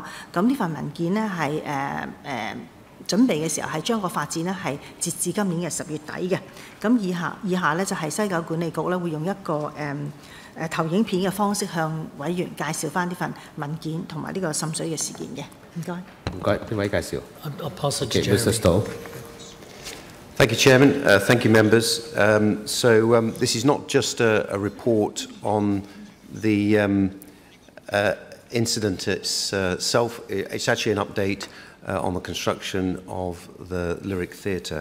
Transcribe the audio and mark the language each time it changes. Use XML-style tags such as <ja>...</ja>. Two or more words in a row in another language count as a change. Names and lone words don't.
<yue>咁呢份文件咧係準備嘅時候係將個發展咧係截至今年嘅10月底嘅。咁以下咧就係西九管理局咧會用一個投影片嘅方式向委員介紹翻呢份文件同埋呢個滲水嘅事件嘅。唔該。唔該，邊位介紹</yue> <en>I'll pass it to Jeremy. Mr. Stowe. Thank you, Chairman. Thank you, members. This is not just a report on the incident itself. It's actually an update on the construction of the Lyric Theatre.</en>